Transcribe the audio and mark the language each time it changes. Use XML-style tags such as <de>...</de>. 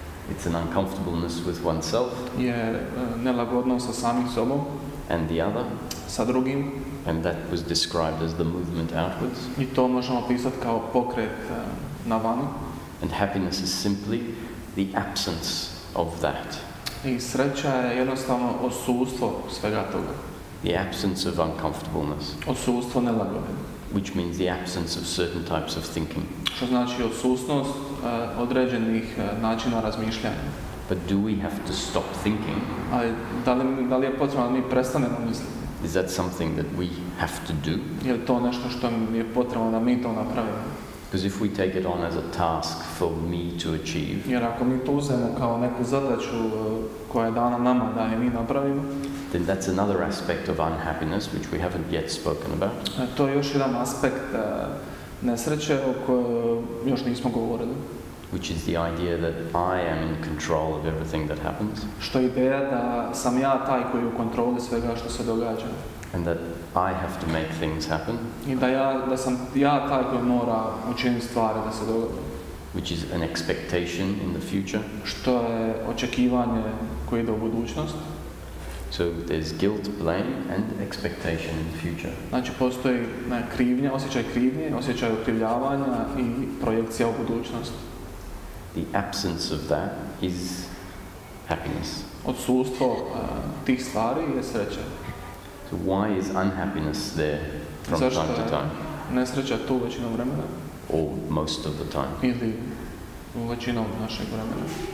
<en>It's an uncomfortableness with oneself.</en> <hr>Je nelagodnost sa samim sobom.</hr> <en>And the other.</en> <hr>Sa drugim.</hr> <en>And that was described as the movement outwards.</en> <hr>I to možemo pisati kao pokret na vani.</hr> <en>And happiness is simply the absence of that.</en> <hr>I sreća je jednostavno odsustvo svega toga.</hr> <en>The absence of uncomfortableness,</en> <hr>Odsustvo nelagode.</hr> <en>which means the absence of certain types of thinking.</en> <hr>Što znači odsustnost određenih načina razmišljanja.</hr> <en>But do we have to stop thinking?</en> <hr>Ali da li je potrebno da mi prestanemo misliti?</hr> <en>Is that something that we have to do?</en> <hr>Je li to nešto što je potrebno da mi to napravimo?</hr> <en>Because if we take it on as a task for me to achieve,</en> <hr>Jer ako mi to uzmemo kao neku zadaću koja je dana nama da je mi napravimo,</hr> <en>then that's another aspect of unhappiness which we haven't yet spoken about.</en> <hr>to je još jedan aspekt nesreće o kojoj još nismo govorili.</hr> <en>Which is the idea that I am in control of everything that happens,</en> <hr>Što je ideja da sam ja taj koji je u kontroli svega što se događa.</hr> <en>and that I have to make things happen,</en> <hr>I da sam ja taj koji mora učiniti stvari da se dogode.</hr> <en>which is an expectation in the future.</en> <hr>Što je očekivanje koje ide u budućnost.</hr> <en>So there's guilt, blame, and expectation in the future.</en> <hr>Znači postoji krivnja, osjećaj okrivljavanja i projekcija u budućnost.</hr> <en>The absence of that is happiness.</en> <hr>Odsustvo tih stvari je sreća.</hr> <en>So why is unhappiness there from</en> <hr>Zašto</hr> <en>time to</en> <hr>je</hr> <en>time,</en> <hr>nesreća tu većinom vremena?</hr> <en>or most of the time?</en> <hr>Ili većinom našeg vremena?</hr>